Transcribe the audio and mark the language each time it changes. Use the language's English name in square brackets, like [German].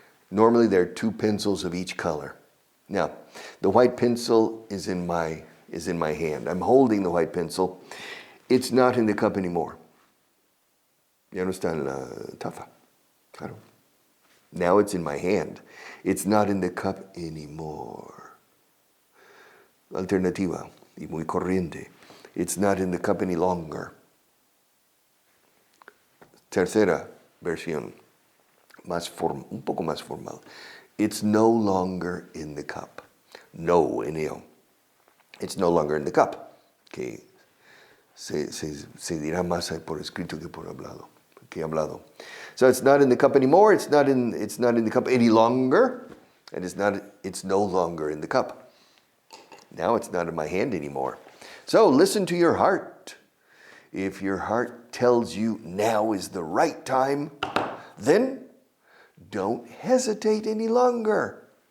[English] Normally there are 2 pencils of each color. Now, the white pencil is in my hand. I'm holding the white pencil. It's not in the cup anymore. [Spanish] Ya no está en la taza. Claro. [English] Now it's in my hand. It's not in the cup anymore. [Spanish] Alternativa y muy corriente. [English] It's not in the cup any longer. [Spanish] Tercera versión, un poco más formal. [English] It's no longer in the cup. No, N-O. It's no longer in the cup. [Spanish] Que se dirá más por escrito que por hablado. [English] So it's not in the cup anymore. It's not in the cup any longer, and it's no longer in the cup. Now it's not in my hand anymore. So listen to your heart. If your heart tells you now is the right time, then don't hesitate any longer.